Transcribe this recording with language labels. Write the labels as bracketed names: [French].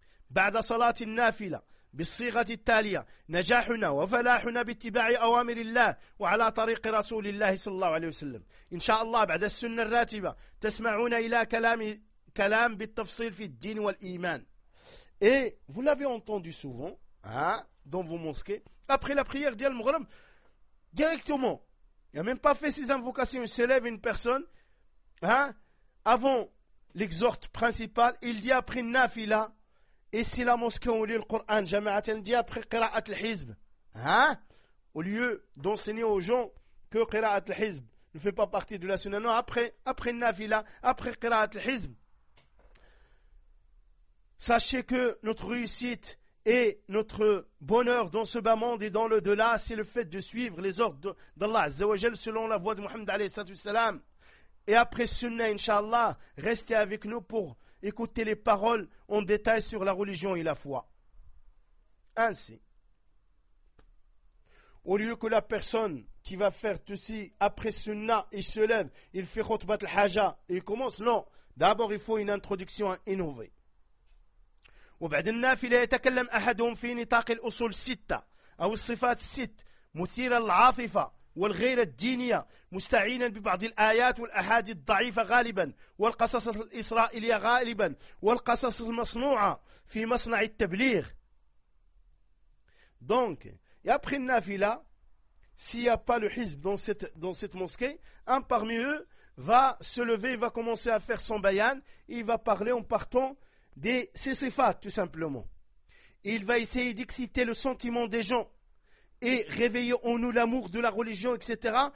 [Arabic] بعد صلاة النافلة بالصيغة التالية نجاحنا وفلاحنا باتباع أوامر الله وعلى طريق رسول الله صلى الله عليه وسلم إن شاء الله بعد السنة الراتبة تسمعون إلى كلام بالتفصيل في الدين والإيمان. [French] Et vous l'avez entendu souvent, hein, dans vos mosquées, après la prière d'Al Mughrib, directement, il n'a même pas fait ses invocations, il se lève une personne, hein, avant l'exhorte principal, il dit après une nafila. Et si la mosquée, on lit le Coran, jama'at, elle dit après Qira'at al-Hizb. Hein? Au lieu d'enseigner aux gens que Qira'at al-Hizb ne fait pas partie de la sunna. Non, après Nafila, après Qira'at al-Hizb. Sachez que notre réussite et notre bonheur dans ce bas monde et dans le-delà, c'est le fait de suivre les ordres d'Allah Azza wa Jal selon la voie de Muhammad alayhi salatu wassalam. Et après sunna, inshallah, restez avec nous pour écoutez les paroles en détail sur la religion et la foi. Ainsi, au lieu que la personne qui va faire tout ceci après sunna, il se lève, il fait khutbat al-haja et il commence. Non, d'abord il faut une introduction à innover. [Arabic] وبعد النافلة يتكلم أحدهم في نطاق الأصول ستة أو الصفات الست مثيرة العاطفة والغير الدينية، مستعينا ببعض الآيات والأحاديث الضعيفة غالبا، والقصص الإسرائيلية غالبا، والقصص المصنوعة في مصنع التبليغ. [French] Donc, et après Nafila, s'il n'y a pas le hizb dans cette mosquée, un parmi eux va se lever, il va commencer à faire son bayan, il va parler en partant des sifat tout simplement. Il va essayer d'exciter le sentiment des gens et réveiller en nous l'amour de la religion, etc.